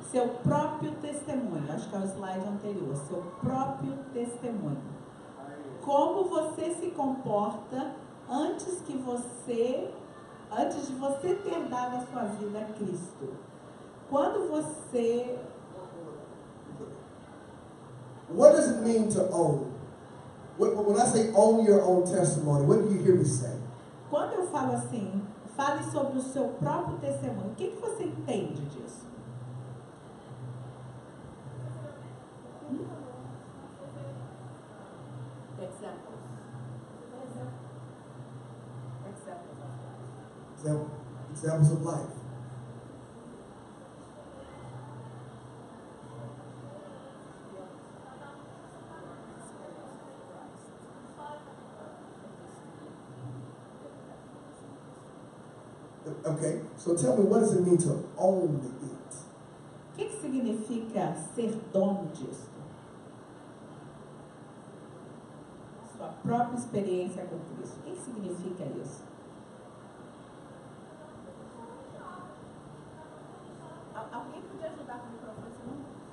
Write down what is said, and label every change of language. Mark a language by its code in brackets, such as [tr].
[pt] seu próprio testemunho. Acho que é o slide anterior. Seu próprio testemunho. Como você se comporta antes que você Antes de você ter dado a sua vida a Cristo, quando você... [en] What does it mean to own? When I say own your own testimony, what do you hear me say? [pt] Quando eu falo assim, fale sobre o seu próprio testemunho, o que você entende disso? [en] Examples of life. Okay, so tell me, what does it mean to own it? [pt] O que significa ser dono disso? Sua própria experiência com Cristo. O que significa isso? Alguém podia ajudar com o microfone?